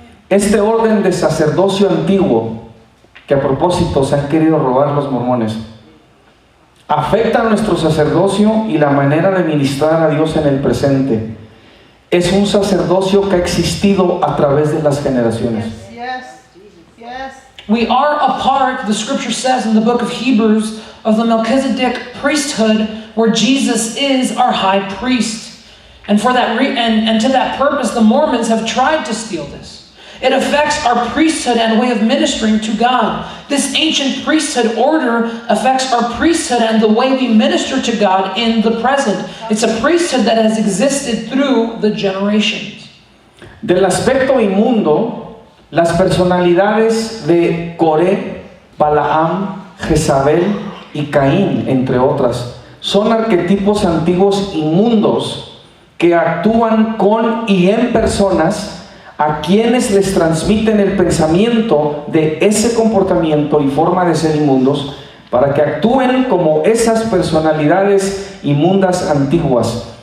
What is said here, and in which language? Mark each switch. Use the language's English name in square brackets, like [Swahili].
[Spanish] Este orden de sacerdocio antiguo, que a propósito se han querido robar los mormones, afecta a nuestro sacerdocio y la manera de ministrar a Dios en el presente. Es un sacerdocio que ha existido a través de las generaciones. [English] Yes. Yes. We are a part, the scripture says in the book of Hebrews, of the Melchizedek priesthood, where Jesus is our high priest. And for that and to that purpose, the Mormons have tried to steal this. It affects our priesthood and way of ministering to God. This ancient priesthood order affects our priesthood and the way we minister to God in the present. It's a priesthood that has existed through the generations. [Spanish] Del aspecto inmundo, las personalidades de Coré, Balaam, Jezabel y Caín, entre otras, son arquetipos antiguos inmundos que actúan con y en personas a quienes les transmiten el pensamiento de ese comportamiento y forma de ser inmundos, para que actúen como esas personalidades inmundas antiguas.